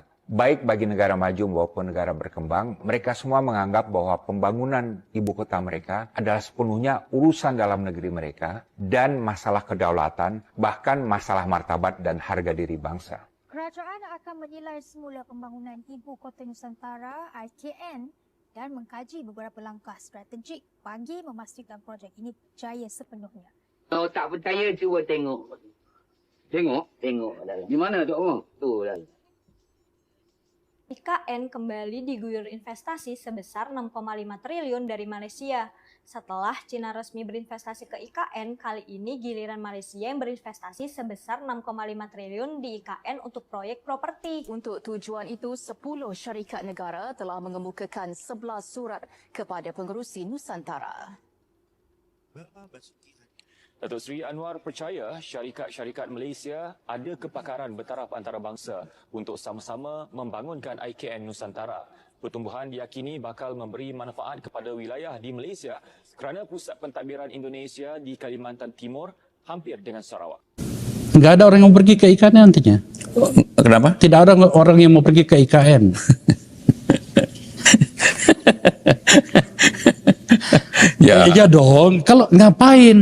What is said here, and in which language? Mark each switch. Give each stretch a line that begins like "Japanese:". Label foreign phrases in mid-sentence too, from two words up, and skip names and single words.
Indonesian: Baik bagi negara maju maupun negara berkembang, mereka semua menganggap bahwa pembangunan ibu kota mereka adalah sepenuhnya urusan dalam negeri mereka dan masalah kedaulatan, bahkan masalah martabat dan harga diri bangsa.
Malay: Kerajaan akan menilai semula pembangunan Ibu Kota Nusantara IKN dan mengkaji beberapa langkah strategik bagi memastikan projek ini berjaya sepenuhnya. Kalau tak percaya, cuba tengok. Tengok. Di mana tu orang? Tu dah.
Indonesian: IKN kembali diguyur investasi sebesar 6,5 triliun dari Malaysia. Setelah Cina resmi berinvestasi ke IKN, kali ini giliran Malaysia yang berinvestasi sebesar 6,5 triliun di IKN untuk proyek properti.
Malay: Untuk tujuan itu, 10 syarikat negara telah mengemukakan 11 surat kepada pengerusi Nusantara. Datuk Seri Anwar percaya syarikat-syarikat Malaysia ada kepakaran bertaraf antarabangsa untuk sama-sama membangunkan IKN Nusantara. Pertumbuhan diyakini bakal memberi manfaat kepada wilayah di Malaysia kerana pusat pentadbiran Indonesia di Kalimantan Timur hampir dengan Sarawak.
Indonesian: Nggak ada orang yang mau pergi ke IKN nantinya. Kenapa? Tidak ada orang yang mau pergi ke IKN. Ya dong, kalau ngapain?